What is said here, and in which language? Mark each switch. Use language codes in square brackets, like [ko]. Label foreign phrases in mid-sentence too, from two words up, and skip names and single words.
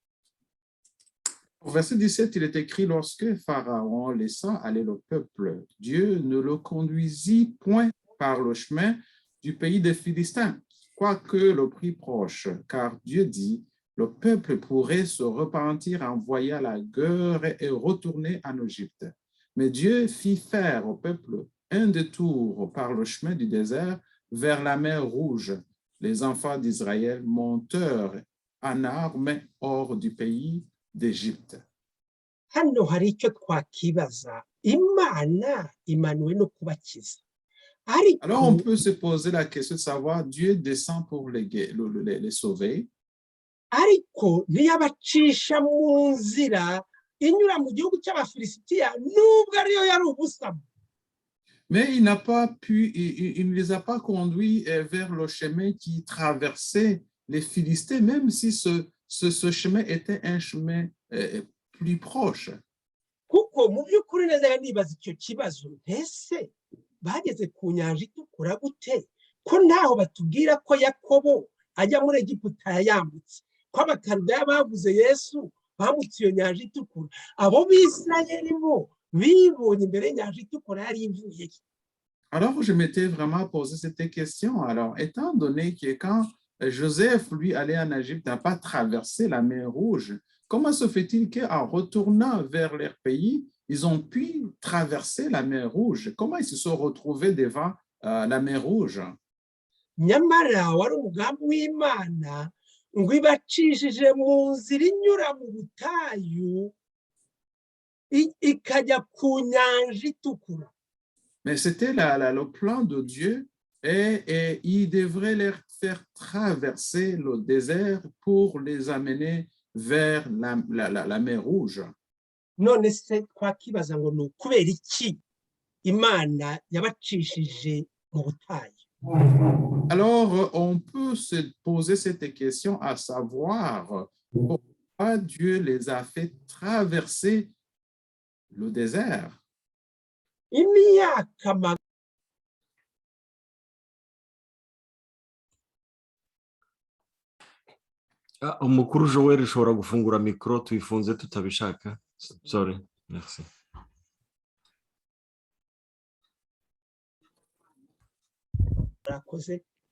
[fr] Au verset 17, il est écrit, lorsque Pharaon laissa aller le peuple, Dieu ne le conduisit point par le chemin du pays des Philistins, quoique le prix proche, car Dieu dit, le peuple pourrait se repentir, envoyer à la guerre et retourner en Égypte. Mais Dieu fit faire au peuple un détour par le chemin du désert vers la mer Rouge. Les enfants d'Israël montèrent en armes hors du pays d'Égypte. [rw] Hano hari icyo twakibaza imana imanuwe no kubakiza. [fr] Alors on peut se poser la question de savoir Dieu descend pour les sauver. [rw] Ariko ntiyabacisha mu nzira inyura mu gihugu cy'abafilisitiya nubwo ariyo yari ubusamo. [fr] Mais il n'a pas pu, il ne les a pas conduits vers le chemin qui traversait les Philistins, même si ce chemin était un chemin plus proche. [rw] Kuko mu by'ukuri neza nibaza icyo kibazo ntese bageze ku nyanja itukura gute ko ntaho batubwira ko Yakobo ajya muri Egiputa yambutse ko abakaludaya bavuze Yesu bambutse iyo nyanja itukura abo b'Isirayeli bo bibonye imbere y'inyanja itukura yari ivuye. [fr] Alors je m'étais vraiment posé cette question. Alors étant donné que quand Joseph lui allait en Égypte n'a pas traversé la mer Rouge, comment se fait-il qu'en retournant vers leur pays, ils ont pu traverser la mer Rouge? Comment ils se sont retrouvés devant la mer Rouge? [rw] Nyamara wari umugambi w'Imana ngo ibacishije mu nzira inyura mu butayu ikajya ku nyanja itukura. [fr] Mais c'était le plan de Dieu et il devrait les faire traverser le désert pour les amener vers la mer Rouge. [rw] None se twakibaza ngo ni ukubera iki Imana yabacishije mu butayu? [fr] Alors, on peut se poser cette question à savoir pourquoi Dieu les a fait traverser le désert. [rw] Imyaka umukuru Joel ushobora gufungura mikoro tuyifunze tutabishaka. [en] Sorry. Merci. [rw] Rakoze.